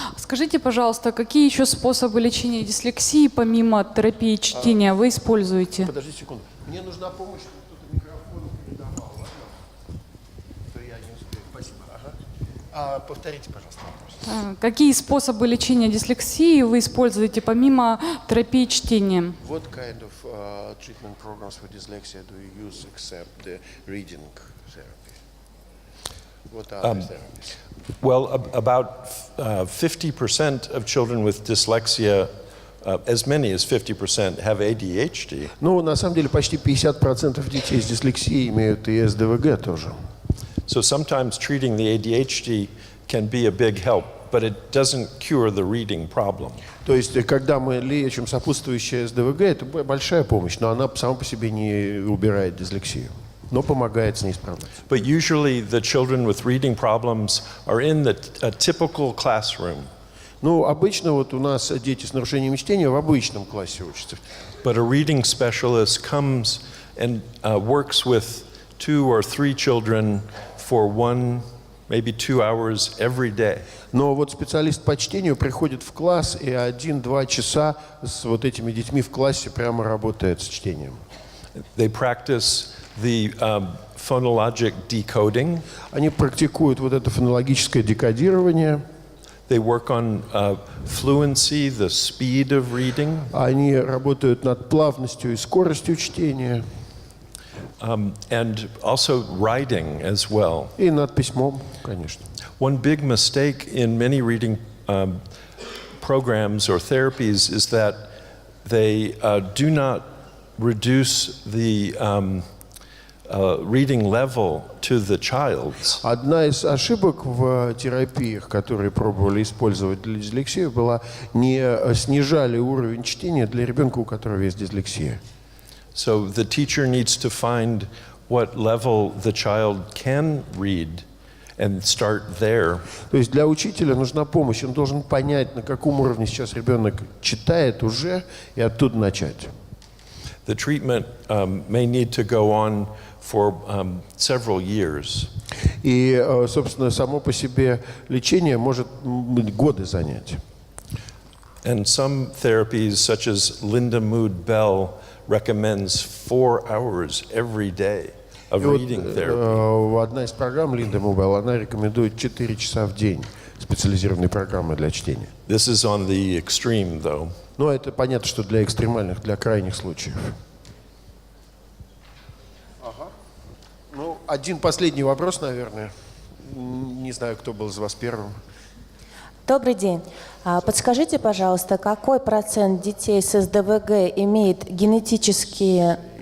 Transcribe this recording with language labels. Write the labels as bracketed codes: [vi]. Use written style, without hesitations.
[ru] Скажите, пожалуйста, какие еще способы лечения дислексии, помимо терапии чтения, вы используете? Подожди секунду. Мне нужна помощь, чтобы кто-то микрофон передавал. Ладно? То я не успею. Спасибо. Ага. Повторите, пожалуйста, вопрос. Какие способы лечения дислексии вы используете, помимо терапии чтения? [en] What kind of treatment programs for dyslexia do you use except the reading therapy? What are the therapies? Well, about 50% of children with dyslexia, as many as 50%, have ADHD. [ru] Ну, на самом деле, почти 50% детей с дислексией имеют и СДВГ тоже. [en] So sometimes treating the ADHD can be a big help, but it doesn't cure the reading problem. [ru] То есть, когда мы лечим сопутствующее СДВГ, это большая помощь, но она сама по себе не убирает дислексию, но помогает с ней справляться. [en] But usually the children with reading problems are in a typical classroom. [ru] Ну, обычно вот у нас дети с нарушением чтения в обычном классе учатся. [en] But a reading specialist comes and works with 2 or 3 children for 1, maybe 2 hours every day. [ru] Но вот специалист по чтению приходит в класс и 1-2 часа с вот этими детьми в классе прямо работает с чтением. [en] They practice the phonologic decoding. [ru] Они практикуют вот это фонологическое декодирование. [en] They work on fluency, the speed of reading. [ru] Они работают над плавностью и скоростью чтения. [en] And also writing as well. [ru] И над письмом, конечно. [en] One big mistake in many reading programs or therapies is that they do not reduce the reading level to the child's. [ru] Одна из ошибок в терапиях, которые пробовали использовать для дислексии, была не снижали уровень чтения для ребенка, у которого есть дислексия. [en] So the teacher needs to find what level the child can read and start there. [ru] То есть для учителя нужна помощь. Он должен понять, на каком уровне сейчас ребенок читает уже, и оттуда начать. [en] The treatment may need to go on for several years. [ru] И, собственно, само по себе лечение может годы занять. [en] And some therapies, such as Linda Mood Bell, recommends 4 hours every day of reading therapy. [ru] Одна из программ Линда Мубелл, она рекомендует 4 часа в день специализированной программы для чтения. [en] This is on the extreme, though. [ru] Но это понятно, что для экстремальных, для крайних случаев. Ага. Ну, один последний вопрос, наверное. Не знаю, кто был из вас первым. Добрый день. Подскажите, пожалуйста, какой процент детей с СДВГ имеет генетические